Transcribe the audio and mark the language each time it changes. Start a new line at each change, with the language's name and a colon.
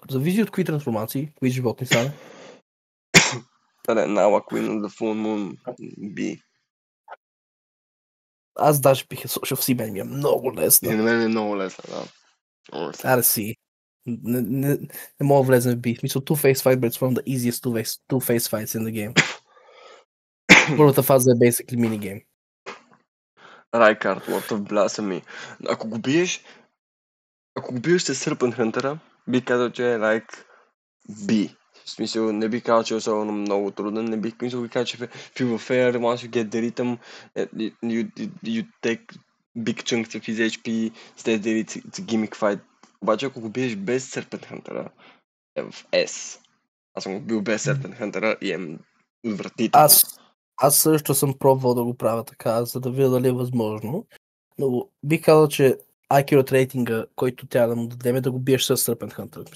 Bulgarian: Зависи от кои трансформации, кои животни са.
English: Nala Queen of the Full Moon B.
Bulgarian: Аз даже бих е сложил в си, мен ми е много лесна. И на мен е много лесна, да. Аре си. Не мога да влезем в B. В смисъл,
English: two-face fight, but it's one of the easiest two-face fights in the game.
Bulgarian: Първата фаза е basically minigame. Райкард, Lord of Blasphemy. Ако го биеш с Serpent Hunter, би казал, че е like B. В смисъл, не би казал, че
English: е особено много труден, не би казал, че feel fair, once you get the rhythm, you take big chunks of his HP, stay there, it's a gimmick fight.
Bulgarian: Обаче, ако го биеш без Serpent Hunter, е в S. Аз съм го бил без Serpent Hunter и е отвратително. Аз също съм пробвал да го правя така, за да видя дали е възможно. Но бих казал, че accurate рейтинга, който трябва да му дадем, е да го биеш с Serpent Hunter.